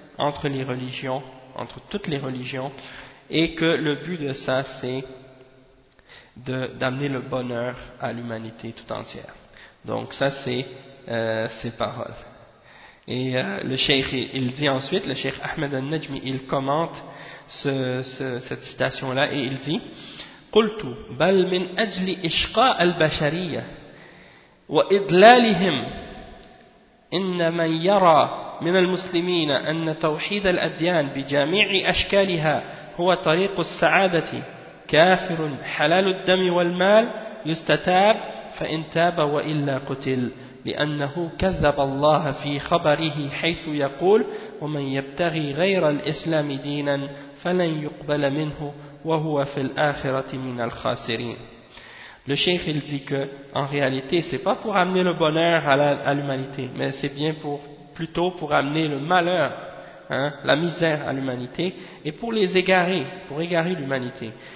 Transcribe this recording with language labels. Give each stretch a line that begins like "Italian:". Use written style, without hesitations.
French: entre les religions, entre toutes les religions, et que le but de ça, c'est d'amener le bonheur à l'humanité tout entière. Donc ça, c'est ses paroles. Et le cheikh, il dit ensuite, le cheikh Ahmed al-Najmi, il commente cette citation-là, et il dit «
Arabic: قُلْتُ بَلْ مِنْ أَجْلِ إِشْقَاءَ الْبَشَرِيَّةِ وَإِضْلَالِهِمْ إِنَّ مَنْ يَرَى مِنَ الْمُسْلِمِينَ أَنَّ تَوْحِيدَ الْأَدْيَانِ بِجَامِعِ أَشْكَالِهَا هُوَ طَرِيقُ السَّعَادَةِ كَافِرٌ حَلَالُ الدَّمِ وَالْمَالِ يُسْتَتَابُ فَإِنْ تَابَ وَإِلَّا قُتِلْ لأنه كذب الله في خبره حيث يقول ومن يبتغي غير الإسلام دينا فلن يقبل منه وهو في الآخرة من الخاسرين.
French: Le cheikh il dit que en réalité c'est pas pour amener le bonheur à l'humanité, mais c'est bien pour plutôt pour amener le malheur, hein, la misère à l'humanité, et pour les égarer, pour égarer l'humanité.